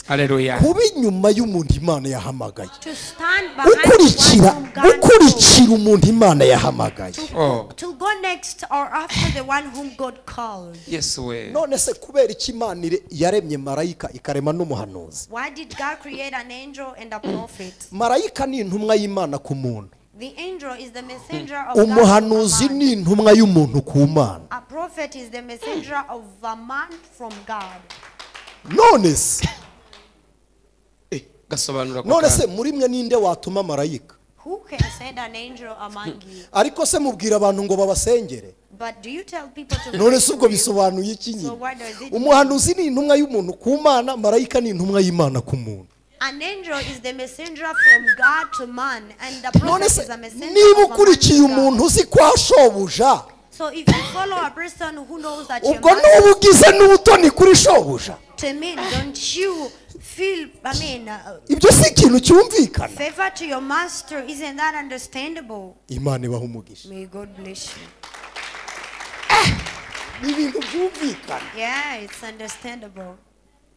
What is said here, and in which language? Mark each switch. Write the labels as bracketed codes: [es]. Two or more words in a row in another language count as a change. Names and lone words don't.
[en] Hallelujah. [rw] Kuba inyuma y'umuntu Imana yahamagaye, [en] To stand behind one [rw] ukurikira [en] whom God called. [rw] ukurikira umuntu Imana yahamagaye. Oh. [en] To go next or after the one whom God called. Yes we. [rw] None se kubera iki Imana yaremye marayika ikarema n'umuhanuzi? [en] Why did God create an angel and a prophet? [rw] Marayika ni intumwa y'Imana ku muntu, [en] The angel is the messenger of God. to a [rw] umuhanuzi [en] man. [rw] ni intumwa y'umuntu ku Mana. [en] A prophet is the messenger of a man from God. [rw] None se Gasobanura ko none se kandi. muri mwe ninde watuma marayika? [en] Who can send an angel among you? [rw] Ariko se mubwira abantu ngo babasengere? [en] But do you tell people to [rw] None [en] pray [rw] se [en] for [rw] ubwo [en] you? [rw] bisobanuye iki [en] So [rw] nyine? [en] what does it mean? [rw] Umuhanuzi ni intumwa y'umuntu ku Mana, marayika ni intumwa y'Imana ku muntu. [en] An angel is the messenger from God to man, and the [rw] None [en] prophet [rw] se [en] is a messenger [rw] niba [en] of a man [rw] ukurikiye [en] to God. [rw] umuntu uzi ko ashobuja, [en] So if you follow a person who knows that you're [rw] ubwo [en] master, [rw] n'uba ugize n'ubutoni kuri shobuja. [en] to me, don't you feel, [rw] Ibyo si ikintu cyumvikana. [en] favor to your master? Isn't that understandable? [rw] Imana ibaha umugisha. [en] May God bless you. [rw] Ni ibintu byumvikana. [en] Yeah, it's understandable.